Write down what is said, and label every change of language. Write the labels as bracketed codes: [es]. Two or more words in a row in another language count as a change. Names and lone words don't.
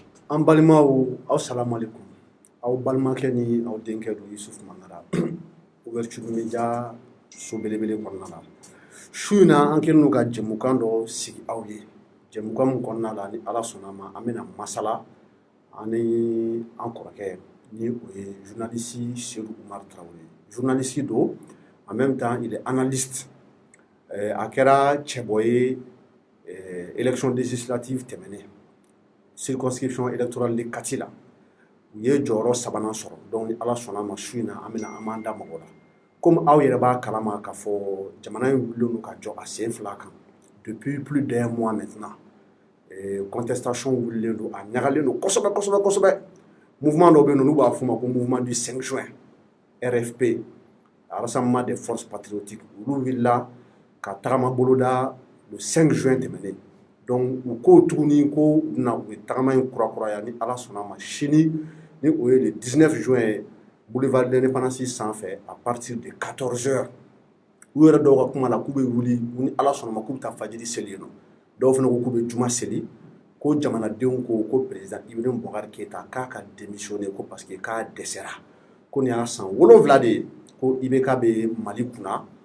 [bm] An balimaw aw salamu alaikum aw balimakɛ ni aw denkɛ don Yusufu Mangara Ouverture Media so belebele kɔnɔna la su in na an kɛlen don ka jɛmukan dɔ sigi aw ye jɛmukan min kɔnɔna la ni Ala sɔnna ma an bɛna masala ani an kɔrɔkɛ ni o ye journaliste Seydou Oumar Traoré journaliste don [fr] en même temps il est analyste [bm] a kɛra cɛbɔ ye [fr] élection législative [bm] tɛmɛnen [fr] circonscription électorale de Kati [bm] la u ye jɔyɔrɔ sabanan sɔrɔ donc ni Ala sɔnna ma su in na an b'an da mɔgɔ la comme aw yɛrɛ b'a kalama k'a fɔ jamana in wulilen don ka jɔ a sen fila kan [fr] depuis plus d'un mois maintenant [bm] contestation wulilen don a ɲagalen don kosɛbɛ mouvement dɔ bɛ yen n'u b'a fɔ o ma ko mouvement du 5 juin RFP Rassemblement des forces patriotiques olu wulila ka tagama boloda [fr] le 5 juin [bm] tɛmɛnen donc u ko tuguni ko na u ye tagama in kurakuraya ni Ala sɔnna ma sini ni o ye [fr] le 19 juin [bm] boulevard de l'Indépendance sanfɛ [fr] à partir de 14 heures [bm] u yɛrɛ dɔw ka kuma la k'u bɛ wuli ni Ala sɔnna ma k'u bɛ taa fajiri seli yen nɔ dɔw fana ko k'u bɛ juma seli ko jamanadenw ko président Ibrahim Boubacar Keïta k'a ka démissionner ko [fr] parce que [bm] k'a dɛsɛra ko nin y'a san 7 de ye ko IBK bɛ Mali kunna